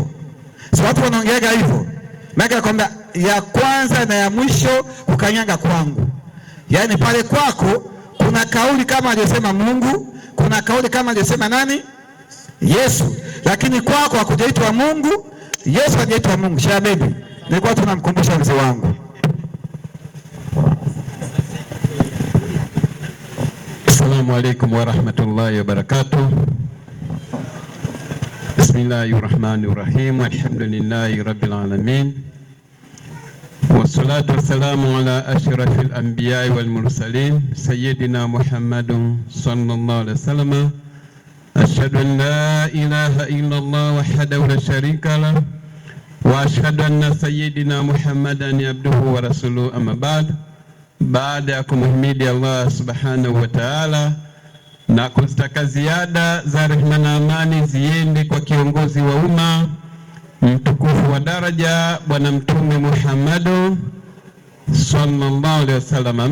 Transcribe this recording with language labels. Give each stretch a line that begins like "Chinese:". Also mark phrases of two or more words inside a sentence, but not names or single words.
Swahili: Si watu wanaongeaga hivyo. Mimi kwamba ya kwanza na ya mwisho ukanyanga kwangu. Yaani pale kwako kuna kauli kama aliyosema Mungu, kuna kauli kama aliyosema nani? Yesu. Lakini kwako hakujaitwa Mungu, Yesu hajaitwa Mungu. Shababy, nilikuwa tunamkumbusha mzee wangu.
Arabic: السلام عليكم ورحمة الله وبركاته. بسم الله الرحمن الرحيم. الحمد لله رب العالمين. والصلاة والسلام على أشرف الأنبياء والمرسلين سيدنا محمد صلى الله عليه وسلم. أشهد أن لا إله إلا الله وحده لا شريك له وأشهد أن سيدنا محمدا عبده ورسوله، أما بعد.
Swahili: Baada ya kumhimidi Allah
Arabic: سبحانه وتعالى
Swahili: na kustaka ziada za rehema na amani ziende kwa kiongozi wa umma mtukufu wa daraja Bwana Mtume Muhammad
Arabic: صلى الله عليه وسلم.